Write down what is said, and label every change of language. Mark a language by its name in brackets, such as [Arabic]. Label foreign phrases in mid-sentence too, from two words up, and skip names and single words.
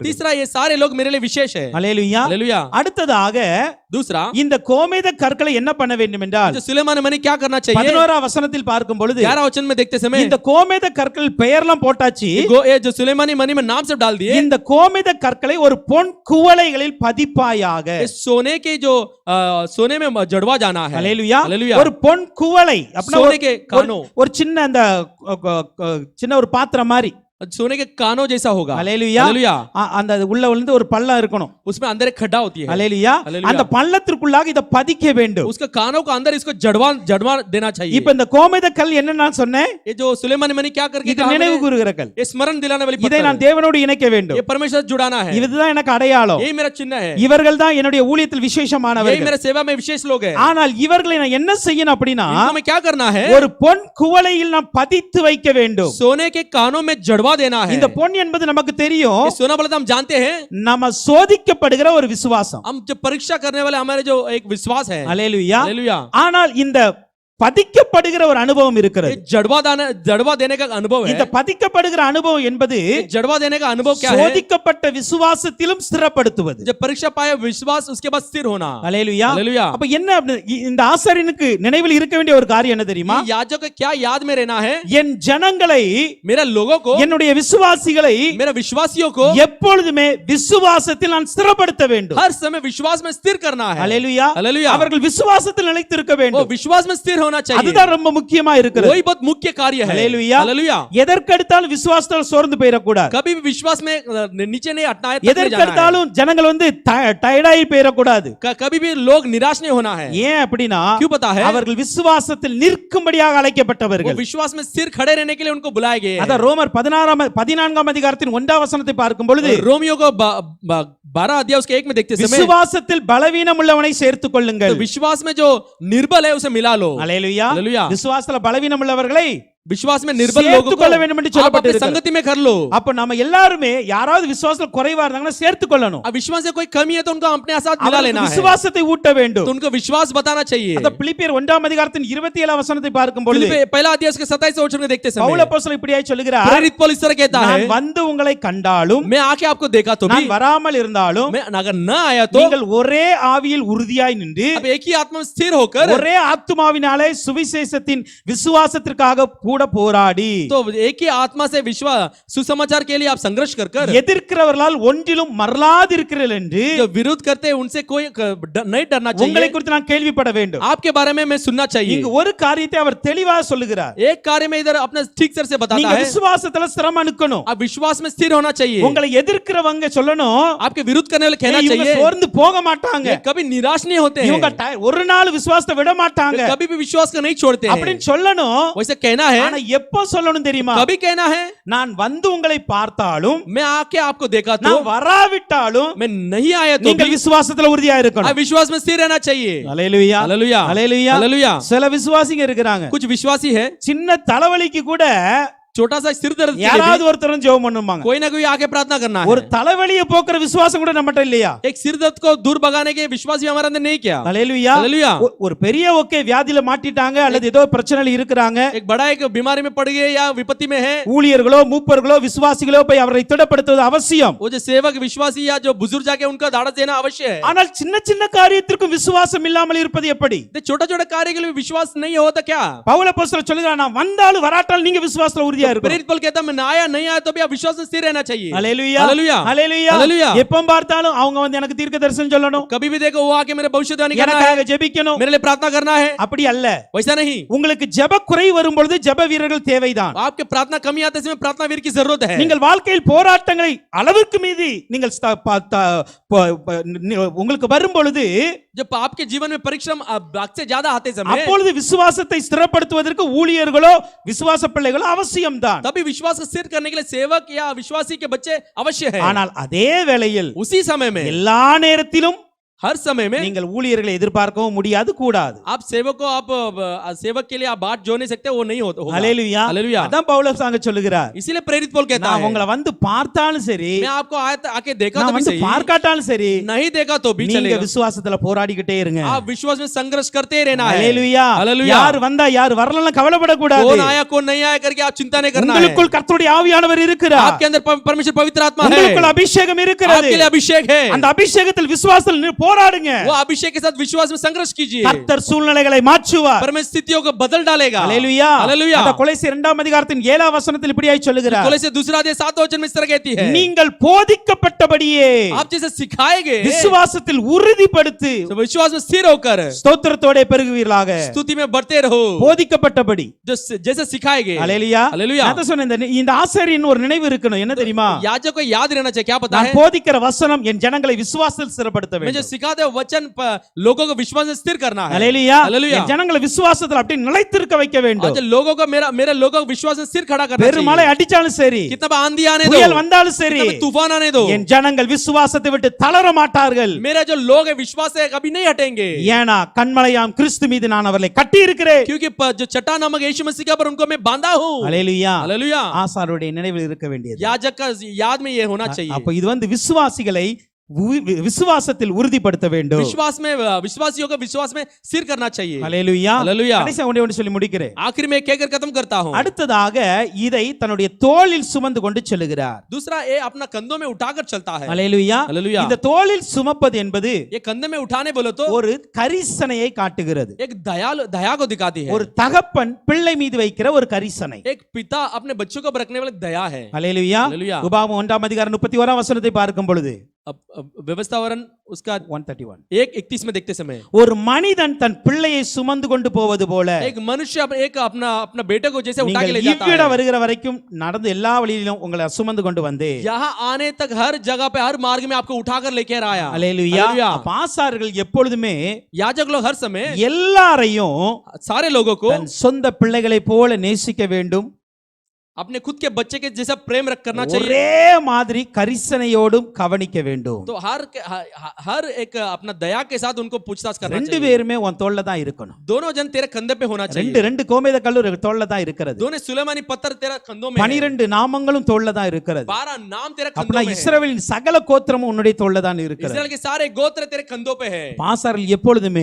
[Hindi] तीसरा ये सारे लोग मेरे लिए विशेष है. [Tamil] ஹல்லேலூயா. [Hindi] हालेलुया. [Tamil] அடுத்ததாக [Hindi] दूसरा [Tamil] இந்த கோமேத கற்களை என்ன பண்ண வேண்டும் என்றால் [Hindi] जो सुलेमान मनी क्या करना चाहिए. [Tamil] 11ஆம் வசனத்தில் பார்க்கும் பொழுது [Hindi] 11 वचन में देखते समय [Tamil] இந்த கோமேத கற்கள் பெயர்லாம் போட்டாச்சு. [Hindi] ये जो सुलेमानी मनी में नाम सब डाल दिए. [Tamil] இந்த கோமேத கற்களை ஒரு பொன் குவளைகளில் பதிப்பாயாக. [Hindi] ये सोने के जो सोने में जड़वा जाना है. [Tamil] ஹல்லேலூயா. [Hindi] हालेलुया. [Tamil] ஒரு பொன் குவளை அப்படின்னா [Hindi] सोने के कानों, [Tamil] ஒரு சின்ன அந்த சின்ன ஒரு பாத்திரம் மாதிரி. [Hindi] सोने के कानों जैसा होगा. [Tamil] ஹல்லேலூயா. [Hindi] हालेलुया. [Tamil] அந்த உள்ள விழுந்து ஒரு பள்ளம் இருக்கணும். [Hindi] उसमें अंदर एक खड्डा होती है. [Tamil] ஹல்லேலூயா. [Hindi] हालेलुया. [Tamil] அந்த பள்ளத்திற்குள்ளாக இத பதிக்க வேண்டும். [Hindi] उसके कानों को अंदर इसको जड़वा देना चाहिए. [Tamil] இப்ப இந்த கோமேத கல் என்ன நான் சொன்னேன், [Hindi] ये जो सुलेमान मनी क्या करके [Tamil] இது [Hindi] कहा [Tamil] நினைவு [Hindi] मैंने? [Tamil] கூறுகிற கல். [Hindi] ये स्मरण दिलाने वाली [Tamil] இதை நான் [Hindi] पत्थर है. [Tamil] தேவனோடு இணைக்க வேண்டும். [Hindi] ये परमेश्वर से जुड़ाना है. [Tamil] இதுதான் எனக்கு அடையாளம். [Hindi] यही मेरा चिन्ह है. [Tamil] இவர்கள் தான் என்னுடைய ஊழியத்தில் [Hindi] यही [Tamil] விசேஷமானவர்கள். [Hindi] मेरे सेवा में विशेष लोग हैं. [Tamil] ஆனால் இவர்களை நான் என்ன செய்யணும் அப்படின்னா [Hindi] इनको मैं क्या करना है. [Tamil] ஒரு பொன் குவளையில் நான் பதித்து வைக்க வேண்டும். [Hindi] सोने के कानों में जड़वा देना है. [Tamil] இந்த பொன் என்பது நமக்கு தெரியும், [Hindi] ये सोना बोला तो हम जानते हैं. [Tamil] நம்ம சோதிக்கப்படுகிற ஒரு விசுவாசம். [Hindi] हम जो परीक्षा करने वाले हमारे जो एक विश्वास है. [Tamil] ஹல்லேலூயா. [Hindi] हालेलुया. [Tamil] ஆனால் இந்த பதிக்கப்படுகிற ஒரு அனுபவம் இருக்கிறது. [Hindi] ये जड़वा देने का अनुभव है. [Tamil] இந்த பதிக்கப்படுகிற அனுபவம் என்பது [Hindi] ये जड़वा देने का अनुभव क्या है. [Tamil] சோதிக்கப்பட்ட விசுவாசத்திலும் ஸ்திரப்படுத்துவது. [Hindi] जब परीक्षा पाए विश्वास उसके बाद स्थिर होना. [Tamil] ஹல்லேலூயா. [Hindi] हालेलुया. [Tamil] அப்ப என்ன இந்த ஆசாரியனுக்கு நினைவில் இருக்க வேண்டிய ஒரு காரியம் என்ன தெரியுமா, [Hindi] ये याजक को क्या याद में रहना है. [Tamil] என் ஜனங்களை, [Hindi] मेरा लोगों को, [Tamil] என்னுடைய விசுவாசிகளை [Hindi] मेरा विश्वासियों को [Tamil] எப்பொழுதுமே விசுவாசத்தில் நான் ஸ்திரப்படுத்த வேண்டும். [Hindi] हर समय विश्वास में स्थिर करना है. [Tamil] ஹல்லேலூயா. [Hindi] हालेलुया. [Tamil] அவர்கள் விசுவாசத்தில் நிலைத்திருக்க [Hindi] वो [Tamil] வேண்டும். [Hindi] विश्वास में स्थिर होना चाहिए. [Tamil] அதுதான் ரொம்ப முக்கியமா இருக்கிறது. [Hindi] वही बहुत मुख्य कार्य है. [Tamil] ஹல்லேலூயா. [Hindi] हालेलुया. [Tamil] எதற்கெடுத்தாலும் விசுவாசத்தில் சோர்ந்து போயிடக்கூடாது. [Hindi] कभी भी विश्वास में नीचे नहीं हटना है. तक नहीं जाना है. [Tamil] எதற்கெடுத்தாலும் ஜனங்கள் டயர்டாகி போயிடக்கூடாது. [Hindi] कभी भी लोग निराश नहीं होना है. [Tamil] ஏன் அப்படின்னா [Hindi] क्यों पता है. [Tamil] அவர்கள் விசுவாசத்தில் நிற்கும்படியாக [Hindi] वो [Tamil] அழைக்கப்பட்டவர்கள். [Hindi] विश्वास में स्थिर खड़े रहने के लिए उनको बुलाए गए [Tamil] அத [Hindi] हैं. [Tamil] ரோமர் 14ஆம் அதிகாரத்தின் 1ஆம் வசனத்தை பார்க்கும் பொழுது [Hindi] रोमियो को 12 अध्याय उसके 1 में देखते समय [Tamil] விசுவாசத்தில் பலவீனம் உள்ளவனை சேர்த்துக் கொள்ளுங்கள். [Hindi] तो विश्वास में जो निर्बल है उसे मिला लो. [Tamil] ஹல்லேலூயா. [Hindi] हालेलुया. [Tamil] விசுவாசத்துல பலவீனம் உள்ளவர்களை [Hindi] विश्वास में निर्बल लोगों [Tamil] சேர்த்துக் கொள்ள வேண்டும் என்று [Hindi] को आप अपनी [Tamil] சொல்லப்பட்டிருக்கிறது. [Hindi] संगति में कर लो. [Tamil] அப்ப நம்ம எல்லாருமே யாராவது விசுவாசத்துல குறைவா இருந்தாங்கன்னா சேர்த்துக் கொள்ளணும். [Hindi] अब विश्वास से कोई कमी है तो उनको अपने साथ मिला [Tamil] அவர்களுக்கு [Hindi] लेना है. [Tamil] விசுவாசத்தை ஊட்ட வேண்டும். [Hindi] तो उनको विश्वास बताना चाहिए. [Tamil] அத பிலிப்பியர் 1ஆம் அதிகாரத்தின் 27ஆம் வசனத்தை பார்க்கும் பொழுது [Hindi] फिलिप्पी पहला अध्याय उसके 27 वचन में देखते [Tamil] பவுல் [Hindi] समय [Tamil] அப்போஸ்தலன் இப்படியாய் சொல்லுகிறார், [Hindi] प्रेरित पौलुस इस तरह कहता [Tamil] நான் [Hindi] है, [Tamil] வந்து உங்களை கண்டாலும் [Hindi] मैं आके आपको देखा तो भी, [Tamil] நான் வராமல் இருந்தாலும் [Hindi] मैं अगर न आया तो [Tamil] நீங்கள் ஒரே ஆவியில் உறுதியாய் நின்று [Hindi] अब एक ही आत्मा में स्थिर होकर [Tamil] ஒரே ஆத்துமாவினாலே சுவிசேஷத்தின் விசுவாசத்திற்காக கூட கூட போராடி [Hindi] तो एक ही आत्मा से विश्वास सुसमाचार के लिए आप संघर्ष कर कर [Tamil] எதிர்க்கிறவர்களால் ஒன்றிலும் மறலாதிருக்கிறீர்கள் என்று [Hindi] जो विरोध करते हैं उनसे कोई नहीं डरना [Tamil] உங்களை [Hindi] चाहिए। [Tamil] குறித்து நான் கேள்விப்பட வேண்டும். [Hindi] आपके बारे में मैं सुनना चाहिए। [Tamil] இங்கு ஒரு காரியத்தை அவர் தெளிவாக சொல்லுகிறார். [Hindi] एक कार्य में इधर अपने ठीक से बताता [Tamil] நீங்க [Hindi] है [Tamil] விசுவாசத்துல ஸ்திரமா நிக்கணும். [Hindi] आप विश्वास में स्थिर होना चाहिए। [Tamil] உங்களை எதிர்க்கிறவங்க சொல்லணும் [Hindi] आपके विरोध करने वाले कहना [Tamil] இவங்க [Hindi] चाहिए [Tamil] சோர்ந்து போக மாட்டாங்க. [Hindi] ये कभी निराश नहीं होते हैं, [Tamil] இவங்க ஒரு நாள் விசுவாசத்தை விட மாட்டாங்க [Hindi] कभी भी विश्वास को नहीं छोड़ते हैं। [Tamil] அப்படின்னு சொல்லணும். [Hindi] वैसे कहना है, [Tamil] ஆனா எப்போ சொல்லணும் தெரியுமா? [Hindi] कभी कहना है [Tamil] நான் வந்து உங்களை பார்த்தாலும் [Hindi] मैं आके आपको देखा तो, [Tamil] நான் வராவிட்டாலும் [Hindi] मैं नहीं आया तो [Tamil] நீங்கள் [Hindi] भी [Tamil] விசுவாசத்துல உறுதியா [Hindi] आप [Tamil] இருக்கணும். [Hindi] विश्वास में स्थिर रहना चाहिए। [Tamil] அல்லேலூயா [Hindi] हालेलुया [Tamil] அல்லேலூயா. [Hindi] हालेलुया। [Tamil] சில விசுவாசிங்க இருக்கிறாங்க, [Hindi] कुछ विश्वासी है [Tamil] சின்ன தலைவலிக்கு கூட [Hindi] छोटा सा सिर दर्द के लिए [Tamil] யாராவது ஒருத்தரும் ஜெபம் பண்ணுவாங்க. [Hindi] भी कोई ना कोई आके प्रार्थना करना [Tamil] ஒரு [Hindi] है। [Tamil] தலைவலியை போக்குற விசுவாசம் கூட நம்மட்ட இல்லையா? [Hindi] एक सिर दर्द को दूर भगाने के विश्वास भी हमारे अंदर नहीं किया। [Tamil] அல்லேலூயா. [Hindi] हालेलुया। [Tamil] ஒரு பெரிய ஓகே வியாதியில மாட்டிட்டாங்க அல்லது ஏதோ பிரச்சனையில இருக்கிறாங்க, [Hindi] एक बड़ा एक बीमारी में पड़ गए या विपत्ति में है, [Tamil] ஊழியர்களோ மூப்பர்களோ விசுவாசிகளோ போய் அவரை திடப்படுத்துவது அவசியம். [Hindi] वो जो सेवक विश्वासी या जो बुजुर्ग जाके उनका दाढ़ देना अवश्य है। [Tamil] ஆனால் சின்ன சின்ன காரியத்திற்கும் விசுவாசம் இல்லாமல் இருப்பது எப்படி? [Hindi] छोटा छोटा कार्य के लिए विश्वास नहीं होता क्या? [Tamil] பவுல் அப்போஸ்தலர் சொல்லுகிறார், நான் வந்தாலும் வராட்டாலும் நீங்க விசுவாசத்துல உறுதியா இருக்கணும். [Hindi] प्रेरित पौल कहता मैं ना आया नहीं आया तो भी आप विश्वास में स्थिर रहना चाहिए। [Tamil] அல்லேலூயா [Hindi] हालेलुया [Tamil] அல்லேலூயா. [Hindi] हालेलुया। [Tamil] எப்ப பார்த்தாலும் அவங்க வந்து எனக்கு தீர்க்க தரிசனம் சொல்லணும், [Hindi] कभी भी देखो वो आके मेरे भविष्यवाणी करना है, [Tamil] எனக்காக ஜெபிக்கணும், [Hindi] मेरे लिए प्रार्थना करना है, [Tamil] அப்படி அல்ல. [Hindi] वैसा नहीं। [Tamil] உங்களுக்கு ஜெப குறை வரும் பொழுது ஜெப வீரர்கள் தேவைதான். [Hindi] आपके प्रार्थना कमी आते समय प्रार्थना वीर की जरूरत है। [Tamil] நீங்கள் வாழ்க்கையில் போராட்டங்களை அளவுக்கு மீறி நீங்கள் உங்களுக்கு வரும் பொழுது [Hindi] जब आपके जीवन में परिश्रम भाग से ज्यादा आते समय [Tamil] அப்பொழுது விசுவாசத்தை ஸ்திரப்படுத்துவதற்கு ஊழியர்களோ விசுவாச பிள்ளைகளோ அவசியம்தான். [Hindi] तभी विश्वास को स्थिर करने के लिए सेवक या विश्वासी के बच्चे अवश्य है। [Tamil] ஆனால் அதே வேளையில் [Hindi] उसी समय में [Tamil] எல்லா நேரத்திலும் [Hindi] हर समय में [Tamil] நீங்கள் ஊழியர்களை எதிர்பார்க்கவும் முடியாது கூடாது. [Hindi] आप सेवक को आप सेवक के लिए आप बात जो नहीं सकते वो नहीं होता। [Tamil] அல்லேலூயா. [Hindi] हालेलुया। [Tamil] அதான் பவுல் அங்க சொல்லுகிறார், [Hindi] इसीलिए प्रेरित पौल कहता [Tamil] நான் [Hindi] है [Tamil] உங்களை வந்து பார்த்தாலும் சரி, [Hindi] मैं आपको आके देखा [Tamil] நான் [Hindi] तो भी [Tamil] வந்து [Hindi] सही, [Tamil] பார்க்காட்டாலும் சரி, [Hindi] नहीं देखा तो भी [Tamil] நீங்க [Hindi] चलेगा। [Tamil] விசுவாசத்துல போராடிக்கிட்டே இருங்க. [Hindi] आप विश्वास में संघर्ष करते रहना है। [Tamil] அல்லேலூயா. [Hindi] हालेलुया। [Tamil] யார் வந்தா யார் வரலன்னு கவலைப்படக்கூடாது. [Hindi] कौन आया कौन नहीं आया करके आप चिंता नहीं करना है। [Tamil] உங்களுக்குள் கர்த்தருடைய ஆவியானவர் இருக்கிறார், [Hindi] आपके अंदर परमेश्वर पवित्र आत्मा है, [Tamil] உங்களுக்குள் அபிஷேகம் இருக்கிறது. [Hindi] आपके लिए अभिषेक है। [Tamil] அந்த அபிஷேகத்தில் விசுவாசத்தில் போராடுங்க. [Hindi] वो अभिषेक के साथ विश्वास में संघर्ष कीजिए। [Tamil] கர்த்தர் சூழ்நிலைகளை மாற்றுவார். [Hindi] परमेश्वर स्थितियों को बदल डालेगा। [Tamil] அல்லேலூயா. [Hindi] हालेलुया। [Tamil] அந்த கொலோசியர் 2 அதிகாரத்தின் 7 வசனத்தில் இப்படியாய் சொல்லுகிறார், [Hindi] कोलोसे दूसरा अध्याय 7 वचन में इस तरह कहती है, [Tamil] நீங்கள் போதிக்கப்பட்டபடியே [Hindi] आप जैसे सिखाए गए [Tamil] விசுவாசத்தில் உறுதிப்படுத்து [Hindi] तो विश्वास में स्थिर होकर [Tamil] ஸ்தோத்திரத்தோட பெருகுவீர்களாக. [Hindi] स्तुति में बढ़ते रहो। [Tamil] போதிக்கப்பட்டபடி [Hindi] जो जैसे सिखाए गए। [Tamil] அல்லேலூயா. [Hindi] हालेलुया। [Tamil] நான் தான் சொன்னேன், இந்த ஆசாரியன் ஒரு நினைவு இருக்கணும். என்ன தெரியுமா? [Hindi] याजक को याद रहना चाहिए। क्या पता [Tamil] நான் [Hindi] है, [Tamil] போதிக்கிற வசனம் என் ஜனங்களை விசுவாசத்தில் ஸ்திரப்படுத்த [Hindi] मैं जो [Tamil] வேண்டும். [Hindi] सिखाते हैं वचन लोगों को विश्वास में स्थिर करना है। [Tamil] அல்லேலூயா. [Hindi] हालेलुया। [Tamil] என் ஜனங்களை விசுவாசத்தில் அப்படியே நிலைத்திருக்க வைக்க வேண்டும். [Hindi] आज लोगों को मेरा लोगों को विश्वास में स्थिर खड़ा करना [Tamil] பெருமழை [Hindi] चाहिए। [Tamil] அடிச்சாலும் சரி, [Hindi] कितना भी आंधी आने दो, [Tamil] புயல் வந்தாலும் சரி, [Hindi] कितना भी तूफान आने दो, [Tamil] என் ஜனங்கள் விசுவாசத்தை விட்டு தளர மாட்டார்கள். [Hindi] मेरा जो लोग है विश्वास से कभी नहीं हटेंगे। [Tamil] ஏனா கண்மலையாம் கிறிஸ்து மீது நான் அவர்களை கட்டி இருக்கிறேன். [Hindi] क्योंकि जो चट्टान नामक यीशु मसीह का पर उनको मैं बांधा हूँ। [Tamil] அல்லேலூயா. [Hindi] हालेलुया। [Tamil] ஆசாரியருடைய நினைவில் இருக்க வேண்டியது. [Hindi] याजक का याद में ये होना चाहिए। [Tamil] அப்ப இது வந்து விசுவாசிகளை விசுவாசத்தில் உறுதிப்படுத்த வேண்டும். [Hindi] विश्वास में विश्वासियों को विश्वास में स्थिर करना चाहिए। [Tamil] அல்லேலூயா. [Hindi] हालेलुया। [Tamil] கடைசியா ஒன்று சொல்லி முடிக்கிறேன். [Hindi] आखिर में कहकर खत्म करता हूँ। [Tamil] அடுத்ததாக இதை தன்னுடைய தோளில் சுமந்து கொண்டு செல்கிறார். [Hindi] दूसरा ये अपना कंधों में उठाकर चलता है। [Tamil] அல்லேலூயா. [Hindi] हालेलुया। [Tamil] இந்த தோளில் சுமப்பது என்பது [Hindi] ये कंधे में उठाने बोलो तो [Tamil] ஒரு கரிசனையை காட்டுகிறது. [Hindi] एक दया को दिखाती है। [Tamil] ஒரு தகப்பன் பிள்ளை மீது வைக்கிற ஒரு கரிசனை. [Hindi] एक पिता अपने बच्चों को रखने वाली दया है। [Tamil] அல்லேலூயா. [Hindi] हालेलुया। [Tamil] உபாகமம் 1 அதிகாரம் 31 வசனத்தை பார்க்கும் பொழுது [Hindi] अब व्यवस्थावरण उसका 131 1:31 में देखते समय [Tamil] ஒரு மனிதன் தன் பிள்ளையை சுமந்து கொண்டு போவது போல [Hindi] एक मनुष्य अपना बेटे को जैसे उठा के ले [Tamil] நீங்கள் [Hindi] जाता [Tamil] இவ்விடம் [Hindi] है, [Tamil] வருகிற வரைக்கும் நடந்து எல்லா வழியிலும் உங்களை சுமந்து கொண்டு வந்து [Hindi] यहाँ आने तक हर जगह पे हर मार्ग में आपको उठाकर लेकर आया। [Tamil] அல்லேலூயா. [Hindi] हालेलुया। [Tamil] பாசார்கள் எப்பொழுதுமே [Hindi] याजक लोग हर समय [Tamil] எல்லாரையும் [Hindi] सारे लोगों को [Tamil] தன் சொந்த பிள்ளைகளை போல நேசிக்க வேண்டும். [Hindi] अपने खुद के बच्चे के जैसा प्रेम रख करना चाहिए। [Tamil] ஒரே மாதிரி கரிசனையோடும் கவனிக்க வேண்டும். [Hindi] तो हर एक अपना दया के साथ उनको पूछताछ करना [Tamil] ரெண்டு [Hindi] चाहिए। [Tamil] பேருமே உன் தோள்ல தான் இருக்கணும். [Hindi] दोनों जन तेरे कंधे पे होना चाहिए। [Tamil] ரெண்டு கோமேத கல்லூரி தோள்ல தான் இருக்கிறது. [Hindi] दोनों सुलेमानी पत्थर तेरा कंधों में है। [Tamil] 12 நாமங்களும் தோள்ல தான் இருக்கிறது. [Hindi] 12 नाम तेरे [Tamil] அப்பனா [Hindi] कंधों में है। [Tamil] இஸ்ரவேலின் சகல கோத்திரமும் உன்னுடைய தோள்ல தான் இருக்கிறது. [Hindi] इस्राएल के सारे गोत्र तेरे कंधों पे है। [Tamil] பாசார்கள் எப்பொழுதுமே